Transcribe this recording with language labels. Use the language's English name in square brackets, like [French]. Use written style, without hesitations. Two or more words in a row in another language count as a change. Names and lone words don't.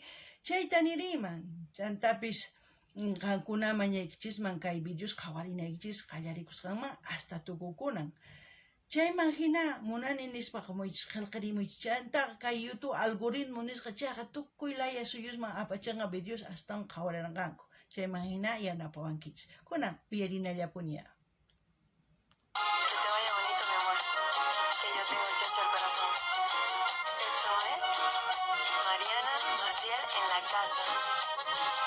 [Quechua] Chayta niriman, chantapis qankuna mañaykichisman kay videos qawarinaykichis qallarikusqanman hasta tukukunan. Chayman hina munani nispa qamuychis qillqirimuychis. Chantaqa kay YouTube algoritmo nisqa chayqa tukuy laya suyusman apachanqa videos astawan qawaranqanku. Chayman hina yanapawankichis. Kunan uyarinallapuniya. [Spanish] Que te vaya bonito, mi amor, que yo tengo chacho al corazón. Esto es Mariana Maciel en la casa.